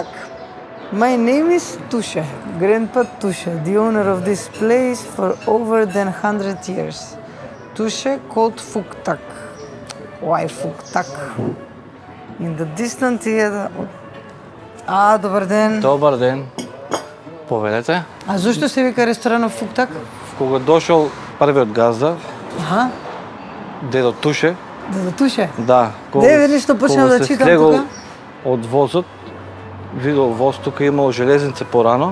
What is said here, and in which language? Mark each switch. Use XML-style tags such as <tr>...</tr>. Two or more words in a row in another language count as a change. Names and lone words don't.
<en>My name is Tushe, Grandpa Tushe, the owner of this place for over than 100 years. Tushe called Fuktak.</en> <mk>Ова е фуктак.</mk> <en>In the distance е...</en> <mk>добар ден. Добар ден. Поведете. А зошто се вика ресторанот Фуктак? Кога дошол првиот газда, Аха, дедо Туше, да туше. да, Видиш што почнав да читам слегол тука? од возот, видел воз тука имало железница порано.</mk>